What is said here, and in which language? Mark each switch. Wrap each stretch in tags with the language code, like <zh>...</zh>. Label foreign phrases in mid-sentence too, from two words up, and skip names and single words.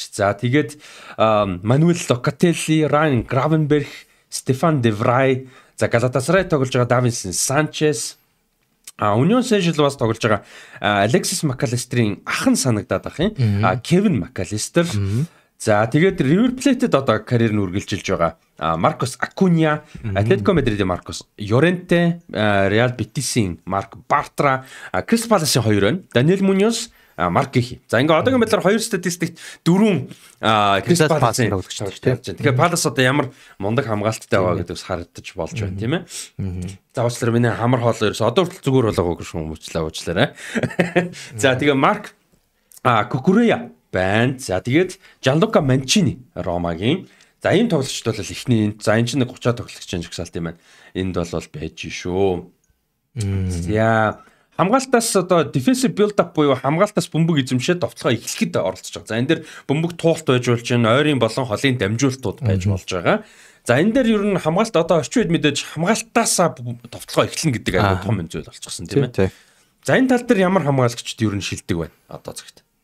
<mn>За тэгээд Manuel Locatelli, Ryan Gravenberch, Stefan De Vrij. За Galatasaray тоглож байгаа Davinson Sanchez. Union Saint-Gilloise бас тоглож байгаа Alexis McAllister-ийн ах нь санагдаад байх юм. Kevin McAllister. За тэгээд River Plate-д одоо карьер нь үргэлжилж байгаа Marcos Acuna, Atletico Madrid-ийн Marcos Llorente, Real Betis-ийн Marc Bartra, Crystal Palace-ийн 2 байна. Daniel Munoz, Marc Guehi. За ингээ одоогийн байдлаар 2 статистикт 4 Crystal Palace-ийн тоглогч байна. Тэгэхээр Palace одоо ямар мундаг хамгаалттай байгаа гэдэгс харагдаж болж байна тийм ээ. За уучлаарай миний хамар хоол ерөөс одоо хүртэл зүгээр болоогүй шүү уучлаарай. За тэгээ Marc Cucurella байна. За тэгээд Gianluca Mancini Ромагийн. За ийм тоглогчд бол ихний за энэ чинь 30 тоглогчийн жагсаалт юм байна. Энд бол байж шүү. За хамгаалтаас одоо</mn> <en>defensive build up</en> <mn>буюу хамгаалтаас бөмбөг эзэмшээд товтлогоо эхлэхэд оролцож байгаа. За энэ дээр бөмбөг туулт байж болж байна. Ойрын болон холын дамжуултууд байж болж байгаа. За энэ дээр ер нь хамгаалт одоо орчин үед мэдээж хамгаалтаасаа товтлогоо эхлэн гэдэг аюул том зүйл болчихсон тийм ээ. За энэ тал дээр ямар хамгаалагчд ер нь шилдэг байна одоо цагт.</mn>